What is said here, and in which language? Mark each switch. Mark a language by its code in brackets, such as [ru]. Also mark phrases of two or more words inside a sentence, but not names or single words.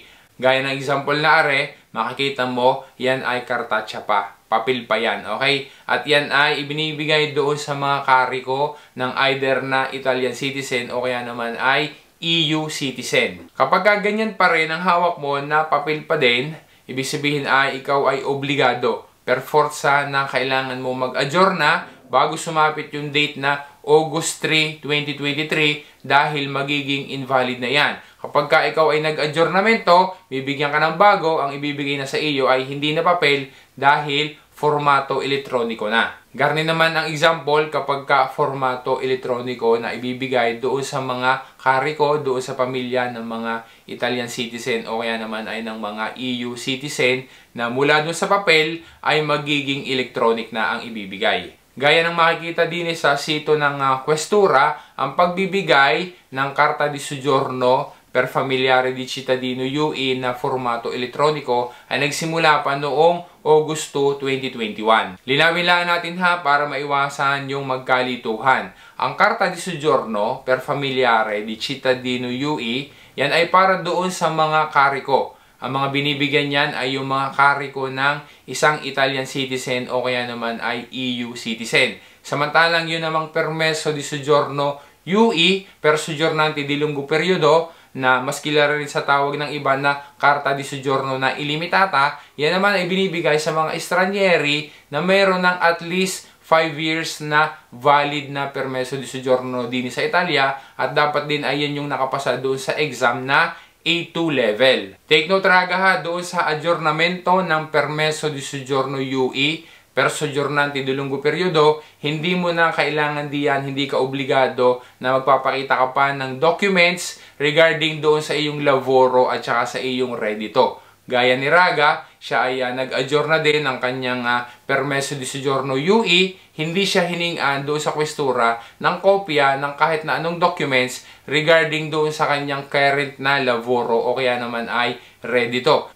[tl] Gaya ng example na are, makikita mo, yan ay kartaccia pa. Papel pa yan, okay? At yan ay ibinibigay doon sa mga kariko ng either na Italian citizen o kaya naman ay EU citizen. Kapag ganyan pa rin ang hawak mo na papel pa din, ibig sabihin ay ikaw ay obligado [it] per forza [tl] na kailangan mo mag-adjourna bago sumapit yung date na August 3, 2023 dahil magiging invalid na yan. Kapag ka ikaw ay nag-adjournamento, bibigyan ka ng bago, ang ibibigay na sa iyo ay hindi na papel dahil [it] formato elektroniko [tl] na. Garni naman ang example kapag ka [it] formato elektroniko [tl] na ibibigay doon sa mga kariko, doon sa pamilya ng mga Italian citizen o kaya naman ay ng mga EU citizen na mula doon sa papel ay magiging electronic na ang ibibigay. Gaya ng makikita din sa sito ng Questura, ang pagbibigay ng [it] Carta di Soggiorno per Familiare di Cittadino UE [tl] na [it] formato elektroniko [tl] ay nagsimula pa noong Agosto 2021. Linawin lang natin para maiwasan yung magkalituhan. Ang [it] Carta di Soggiorno per Familiare di Cittadino UE, [tl] yan ay para doon sa mga kariko. Ang mga binibigyan niyan ay yung mga kariko ng isang Italian citizen o kaya naman ay EU citizen. Samantalang yun namang [it] Permesso di Soggiorno UE per Soggiornante di Lungo Periodo [tl] na mas kilala rin sa tawag ng iba na [it] Carta di Soggiorno [tl] na ilimitata, yan naman ay binibigay sa mga estranyeri na mayroon ng [en] at least [tl] 5 years na valid na Permesso di Soggiorno din sa Italia at dapat din ay yan yung nakapasa doon sa exam na A2 level. [en] Take note [tl] Raga doon sa adjournamento ng [it] Permesso di Soggiorno UE per Soggiornante di Lungo Periodo, [tl] hindi mo na kailangan diyan, hindi ka obligado na magpapakita ka pa ng documents regarding doon sa iyong lavoro at saka sa iyong reddito. Gaya ni Raga, siya ay nag-adjourna din ng kanyang [it] Permesso di Soggiorno UE, [tl] hindi siya hiningan doon sa Questura ng kopya ng kahit na anong documents regarding doon sa kanyang current na lavoro o kaya naman ay reddito.